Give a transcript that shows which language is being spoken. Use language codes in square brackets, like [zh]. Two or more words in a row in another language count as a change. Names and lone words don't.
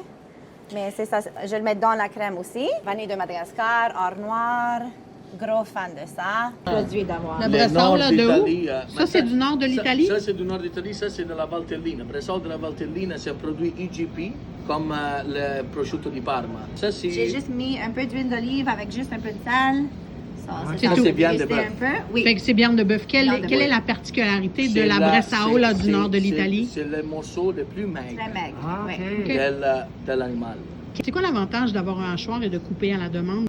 [fr] Mais c'est ça, je le mets dans la crème aussi. Vanille de Madagascar, or noir. Gros fan de ça. Produit d'avoir. Le Bressaola de où? Ça, c'est du nord de l'Italie? Ça, c'est du nord d'Italie. Ça, c'est de la Valtellina. Bressaola de la Valtellina, c'est un produit IGP, comme le prosciutto di Parma. Ça, c'est... J'ai juste mis un peu d'huile d'olive avec juste un peu de sel. C'est tout. C'est viande de Juste bœuf. un peu. Oui. Fait que c'est viande de bœuf. Quelle est la particularité de la Bressaola du nord de l'Italie? C'est le morceau le plus maigre Très maigre. OK. de l'animal. C'est quoi l'avantage d'avoir un hachoir et de couper à la demande?